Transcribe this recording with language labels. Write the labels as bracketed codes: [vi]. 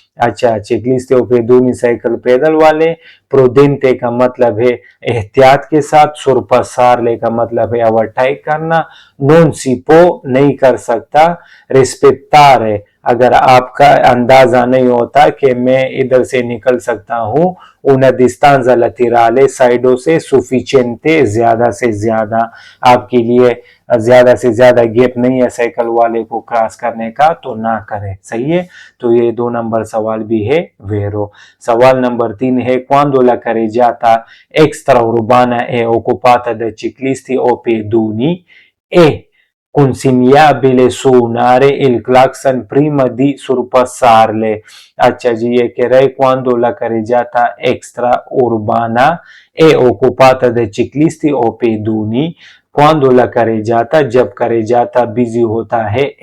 [hi] अच्छा, [it] ciclisti o pedoni [hi] cycle पैदल वाले, प्रूडेंटे का मतलब है एहतियात के साथ, sorpassarle का मतलब है ओवरटेक करना, [it] non si può [hi] नहीं कर सकता, rispettare अगर आपका अंदाजा नहीं होता कि मैं इधर से निकल सकता हूं, [it] una distanza laterale [hi] साइडों से, sufficiente ज्यादा से ज्यादा, आपके लिए ज्यादा से ज्यादा गैप नहीं है साइकिल वाले को क्रॉस करने का, तो ना करें। सही है। तो ये 2 नंबर सवाल भी है वेरो। सवाल नंबर 3 है [it] quando la carreggiata extraurbana è occupata da ciclisti o pedoni e consigliabile suonare il clacson prima di sorpassarle। [hi] अच्छा जी, ये कह रहे [it] quando la carreggiata extraurbana è occupata da ciclisti o pedoni, quando la carreggiata, [hi] जब carreggiata बिजी होता है,